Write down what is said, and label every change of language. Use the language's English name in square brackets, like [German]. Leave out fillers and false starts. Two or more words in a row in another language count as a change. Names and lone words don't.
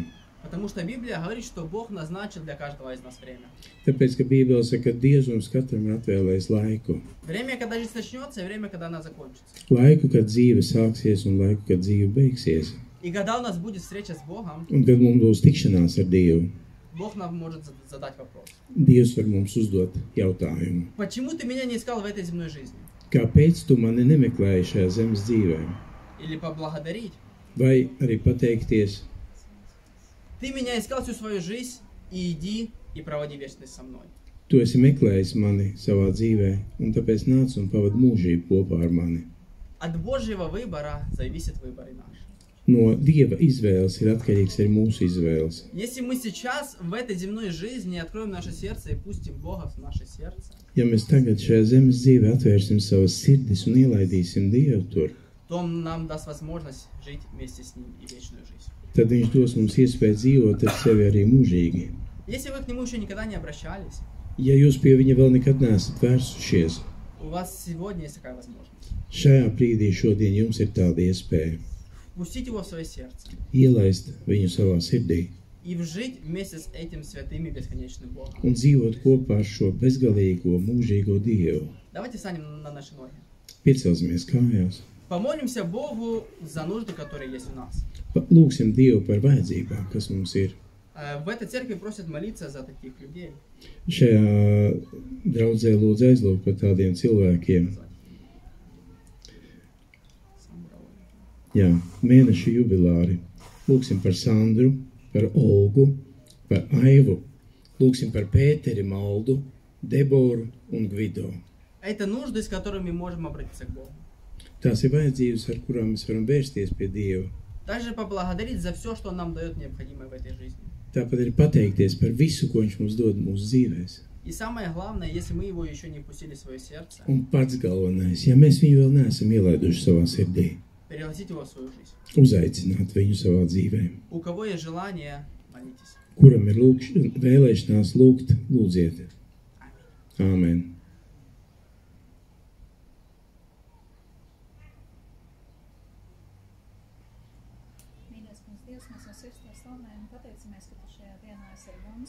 [Russian] Потому что Библия говорит, что Бог назначил для каждого из нас время. [Latvian] Tāpēc, ka Bībele saka, ka Dievs mums katram ir atvēlējis laiku. [Russian] Время, когда жизнь начнется, и время, когда она закончится. [Latvian] Laiku, kad dzīve sāksies, un laiku, kad dzīve beigsies. [Russian] И когда у нас будет встреча с Богом, [Latvian] Un kad mums būs tikšanās ar Dievu, [Russian] Бог нам может задать вопрос. [Latvian] Dievs var mums uzdot jautājumu. [Russian] Почему ты меня не искал в этой земной жизни? [Latvian] Kāpēc tu mani nemeklēji šajā zemes dzīvē? [Russian] Или поблагодарить? [Latvian] Vai arī pateikties, [Russian] Ты меня искал всю свою жизнь, и иди и проводи вечность со мной. [Latvian] tu esi meklējis mani savā dzīvē, un tāpēc nāc un pavad mūžību kopā ar mani. [Russian] От Божьего выбора зависит выбор и наш. [Latvian] No Dieva izvēles ir atkarīgs arī mūsu izvēles. [Russian] Если мы сейчас в этой земной жизни откроем наше сердце и пустим Бога в наше сердце, [Latvian] Ja mēs tagad šajā zemes dzīvē atvērsim savas sirdis un ielaidīsim Dievu tur, [Russian] то Он нам даст возможность жить вместе с Ним и вечную жизнь. [Latvian] tad viņš dos mums iespēju dzīvot ar sevi arī mūžīgi. [Russian] Если вы к Нему еще никогда не обращались, [Latvian] Ja jūs pie viņa vēl nekad neesat vērsušies, [Russian] у вас сегодня есть такая возможность. [Latvian] šajā brīdī šodien jums ir tāda iespēja [Russian] Пустить Его в свое сердце [Latvian] ielaist viņu savā sirdī [Russian] и жить вместе с этим святым и бесконечным Богом. [Latvian] un dzīvot kopā ar šo bezgalīgo, mūžīgo Dievu. [Russian] Давайте встанем на наши ноги. [Latvian] Piecelsimies kājās. [Russian] Помолимся Богу за нужды, которые есть у нас. [Latvian] Lūksim Dievu par vajadzībām, kas mums ir. [Russian] В этой церкви просят молиться за таких людей. [Latvian] Šajā draudzē lūdzu aizlūgt par tādiem cilvēkiem. Jā, mēneša jubilāri. Lūksim par Sandru, par Olgu, par Aivu. Lūksim par Pēteri, Maldu, Deboru un Gvido. [Russian] Это нужды, с которыми мы можем обратиться к Богу. [Latvian] Tās ir vajadzības, ar kurām mēs varam vērsties pie Dieva. [Russian] Также поблагодарить за все, что Он нам дает необходимое в этой жизни. [Latvian] Tāpat ir pateikties par visu, ko viņš mums dod mūsu dzīvēs. [Russian] И самое главное, если мы Его еще не пустили в свое сердце, [Latvian] Un pats galvenais, ja mēs viņu vēl neesam ielaiduši savā sirdī, [Russian] пригласить Его в свою жизнь. [Latvian] uzaicināt viņu savā dzīvē. [Russian] У кого есть желание, молитесь. [Latvian] Kuram ir vēlēšanās lūgt, lūdziet. Āmen. Mīļais kungs, Dievs, mēs no sirds tev slavējam un pateicamies, ka tu šajā dienā esi ar mums.